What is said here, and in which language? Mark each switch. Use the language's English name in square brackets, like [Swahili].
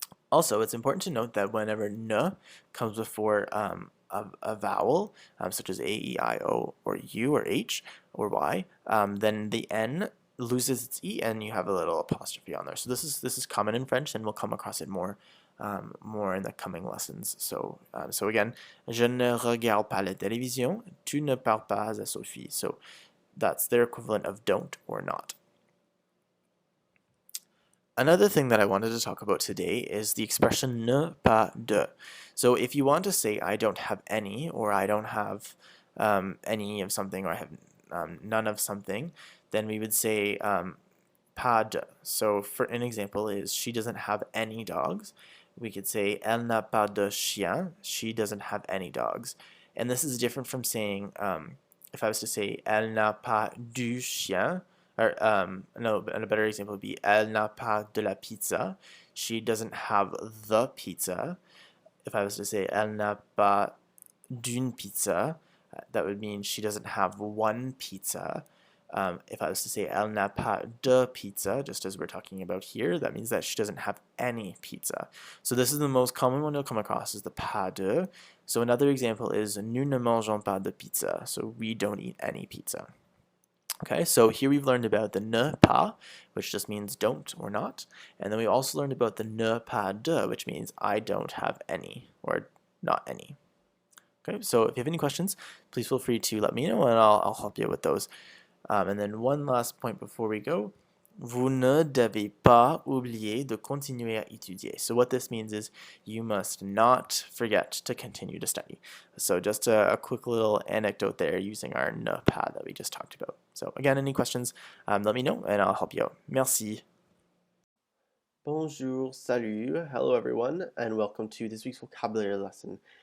[English] Also, it's important to note that whenever ne comes before a vowel, such as A, E, I, O, or U, or H, or Y, then the N loses its E and you have a little apostrophe on there. So this is common in French, and we'll come across it more in the coming lessons. So again, [French] je ne regarde pas la télévision, tu ne parles pas à Sophie. [English] So that's their equivalent of don't or not. Another thing that I wanted to talk about today is the expression ne pas de. So if you want to say I don't have any, or I don't have any of something, or I have none of something, then we would say pas de. So for an example is she doesn't have any dogs. [French] We could say elle n'a pas de chien. [English] She doesn't have any dogs. And this is different from saying, if I was to say [French] elle n'a pas du chien, [English] or no, and a better example would be [French] elle n'a pas de la pizza. [English] She doesn't have the pizza. If I was to say [French] elle n'a pas d'une pizza, [English] that would mean she doesn't have one pizza. If I was to say [French] elle n'a pas de pizza, [English] just as we're talking about here, that means that she doesn't have any pizza. So this is the most common one you'll come across, is the pas de. So another example is [French] nous ne mangeons pas de pizza. [English] So we don't eat any pizza. Okay, so here we've learned about the ne pas, which just means don't or not. And then we also learned about the ne pas de, which means I don't have any or not any. Okay, so if you have any questions, please feel free to let me know and I'll help you with those. And then one last point before we go. [French] Vous ne devez pas oublier de continuer à étudier. [English] So what this means is you must not forget to continue to study. So just a quick little anecdote there using our ne pas that we just talked about. So again, any questions, let me know and I'll help you out. [French] Merci. [English] Bonjour, salut, hello everyone, and welcome to this week's vocabulary lesson.